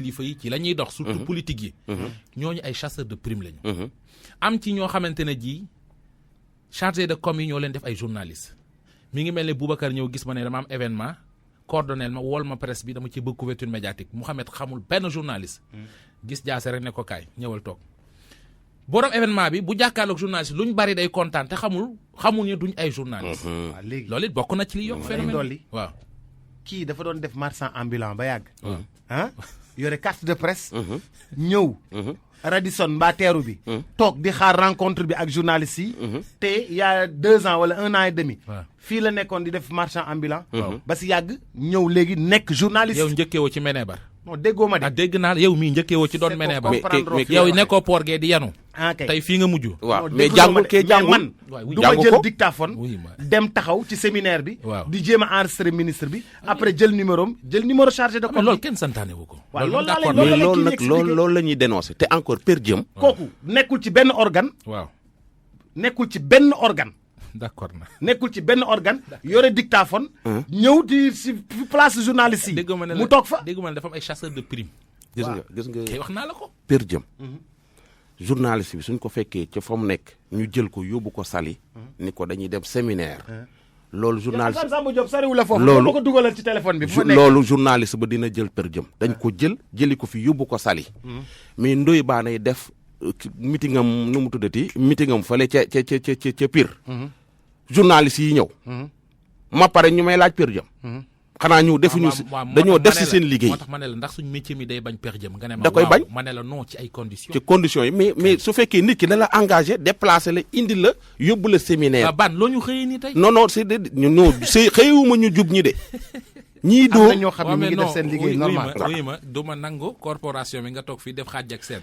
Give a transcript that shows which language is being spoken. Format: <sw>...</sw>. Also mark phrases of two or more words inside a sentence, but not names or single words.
<wo>kilifa yi ci la ñuy dox</wo> <fr>surtout politique</fr> <wo>yi ñooñu ay</wo> <fr>chasseurs de prime</fr> <wo>lañu am ci ñoo xamante ne ji</wo> <fr>chargé de com</fr> <wo>yi ñoo leen def ay journalistes mi ngi mel ne Boubacar ñëw gis ma ne dama am événement coordonnel ma wool ma presse bi dama ci bëgg</wo> <fr>couverture médiatique</fr> <wo>Mouhamed xamul benn journaliste gis jaase rek ne ko kaay ñëwal toog borom événement bi bu jàkkaarloog journaliste luñ bari day kontaan te xamul ñu duñ ay journaliste waaw léegi loolu it bokk na ci li yokk phénomène dolli waaw kii dafa doon def</wo> <fr>marchand ambulant</fr> <wo>ba yàgg yore</wo> <fr>carte de presse</fr> <wo>ñëw Radisson mbaa teeru bi toog di xaar rencontre bi ak journaliste yi te</wo> <fr>il y a 2 ans</fr> <wo>wala</wo> <fr>1 an et demi</fr> <wo>fii la nekkoon di def</wo> <fr>marchand ambulant</fr> <wo>ba si yàgg ñëw léegi nekk journaliste yow njëkkeewoo ci Ménébar non déggoo ma de dégg naa yow mii njëkkeewoo ci doon Ménébar yow nekkoo port gee di yanu tey fii nga mujj waaw mais jàngul kee jàngul man du ma jël dictaphone dem taxaw ci séminaire bi di jéem a</wo> <fr>enregistrer ministre</fr> <wo>bi après jël</wo> <fr>numéro chargé de com</fr> <wo>loolu kenn santaane wu ko waaw loolu la ñuy dénoncer te encore per diem kooku nekkul ci benn organe waaw nekkul ci benn organe d'accord na nekkul ci benn organe yore dictaphone ñëw di si place journaliste yi mu toog fa dégg ma ne dafa am ay chasseurs de prime gis nga kay wax naa la ko per diem journaliste bi suñ ko fekkee ca fa mu nekk ñu jël ko yóbbu ko Saly ni ko dañuy dem séminaire loolu journaliste Samba Diop sariwu la foofu loolu ko dugalal ci téléphone bi loolu journaliste ba dina jël per diem dañ ko jëli ko fi yóbbu ko Saly mais Ndoye Bane def</wo> <en>meeting</en> <wo>am nu mu tuddati meeting am fële ca Pire journaliste yi ñëw ma pare ñu may laaj per diem xanaa ñu defuñu dañoo def si seen liggéey. moo tax ma ne la ndax suñ métier mi day bañ per diem nga ne ma da koy bañ ma ne la non ci ay conditions. ci conditions yi mais su fekkee nit ki da la</wo> <fr>engagé déplacé</fr> <wo>la indi la yóbbu la séminaire. ban loo ñu xëyee nii tey.</wo> <fr>non c'est non</fr> <wo>xëyewuma ñu jub ñi de. ñii doo am na ñoo xam ne ñu ngi def seen liggéey normal. oui ma du ma nangu corporation bi nga toog fii def xaaj ak seen.</wo>